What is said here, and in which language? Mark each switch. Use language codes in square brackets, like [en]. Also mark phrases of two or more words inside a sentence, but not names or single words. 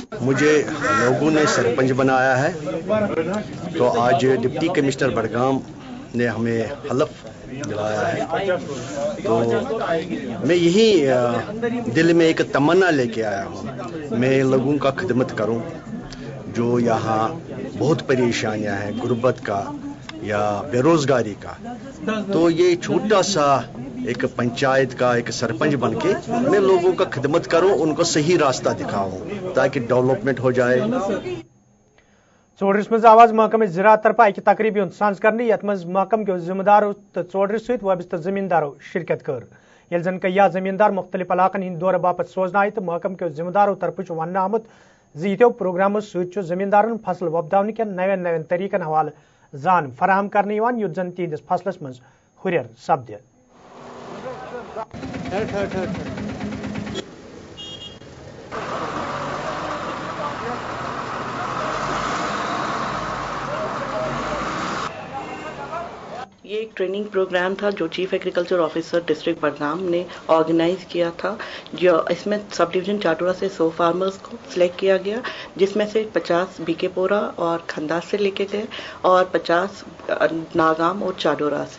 [hi] मुझे लोगों ने सरपंच बनाया है, तो आज डिप्टी कमिश्नर बडगाम ने हमें हलफ दिलाया है, तो मैं यही दिल में एक तमन्ना लेके आया हूँ, मैं लोगों का खिदमत करूँ जो यहाँ बहुत परेशानियाँ हैं गुर्बत का या बेरोजगारी का। तो ये छोटा सा एक पंचायत का एक सरपंच बनके मैं लोगों का खिदमत करूं, उनको सही रास्ता दिखाऊं ताकि डेवलपमेंट हो जाए। [ks] चौडरिस मज आवाज महकमे ज़राअत तरफ अक तकरीब सांस करने यथ मज महकम के जिम्मेदारों तो चौडरिस सहित वाबस्त जमींदारों शिरकत कर। यल जन कया जमींदार मुख्तलिफ इलाकन हिंद दौर बापत सोजन आय तो महकम के जिम्मेदारों तरफ वन आमुत यित्यो प्रोग्रामों सहित जमींदारन फसल वोपदावन के नवन नवन तरीकन हवाले जान फराहम करने युद्ध जन तिहंदिस फसलस मज हुरियर सपद। [hi] ये एक [en] training program [hi] था जो चीफ एग्रीकल्चर ऑफिसर डिस्ट्रिक्ट बडगाम ने ऑर्गेनाइज किया था, जो इसमें [en] sub division [hi] चाटोरा से 100 फार्मर्स को सिलेक्ट किया गया, जिसमें से 50 बीकेपोरा और खंदास से लेके गए और 50 नागाम और चाडोरा से।